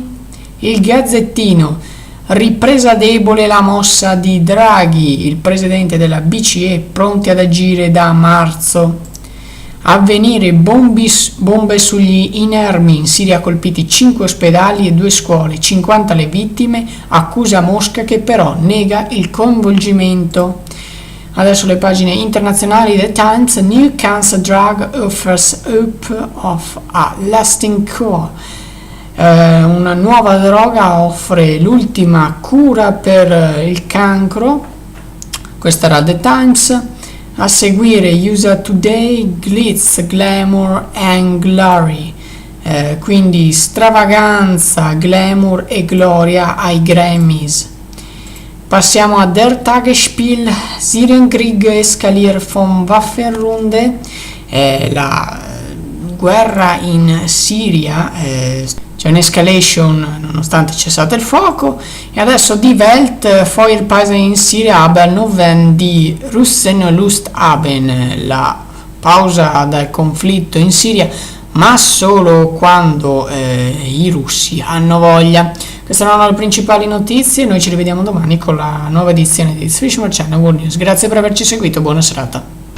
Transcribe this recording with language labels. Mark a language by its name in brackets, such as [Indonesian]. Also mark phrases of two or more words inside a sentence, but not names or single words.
[Italian] Il Gazzettino, ripresa debole la mossa di Draghi, il presidente della BCE pronti ad agire da marzo. Avvenire, bombe sugli inermi, in Siria colpiti 5 ospedali e 2 scuole, 50 le vittime, accusa Mosca che però nega il coinvolgimento. Adesso le pagine internazionali. [English] The Times, new cancer drug offers hope of a lasting cure. [Italian] Una nuova droga offre l'ultima cura per il cancro. Questa era The Times. A seguire [English] USA Today, glitz, glamour and glory. [Italian] Quindi stravaganza, glamour e gloria ai Grammys. Passiamo a [German] Der Tagesspiel, Syrienkrieg eskaliert vom Waffenrunde, [Italian] la guerra in Siria, c'è un'escalation nonostante cessate il fuoco. E adesso [German] Die Welt, Feuerpause in Siria, aber nur wenn die Russen Lust haben, [Italian] la pausa dal conflitto in Siria, ma solo quando i russi hanno voglia. Queste erano le principali notizie. Noi ci rivediamo domani con la nuova edizione di Zwischamer Channel World News. Grazie per averci seguito, buona serata.